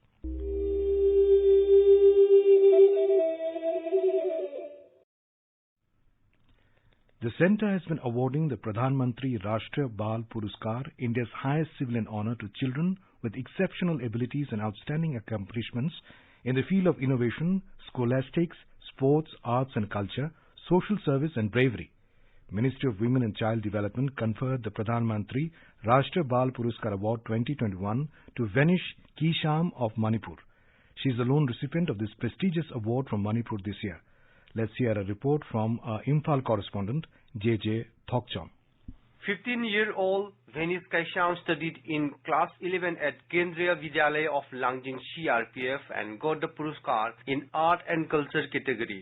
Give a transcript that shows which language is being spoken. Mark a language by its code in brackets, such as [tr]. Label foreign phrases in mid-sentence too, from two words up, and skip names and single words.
[en] The centre has been awarding the Pradhan Mantri Rashtriya Bal Puruskar, India's highest civilian honour, to children with exceptional abilities and outstanding accomplishments in the field of innovation, scholastics, sports, arts and culture, social service and bravery. Ministry of Women and Child Development conferred the Pradhan Mantri Rashtriya Bal Puruskar Award 2021 to Venish Kisham of Manipur. She is the lone recipient of this prestigious award from Manipur this year. Let's hear a report from our Imphal correspondent, J.J. Thokcham. 15-year-old Venice Kaisham studied in class 11 at Kendriya Vidyalaya of Langjing CRPF and got the Puruskar in Art and Culture category.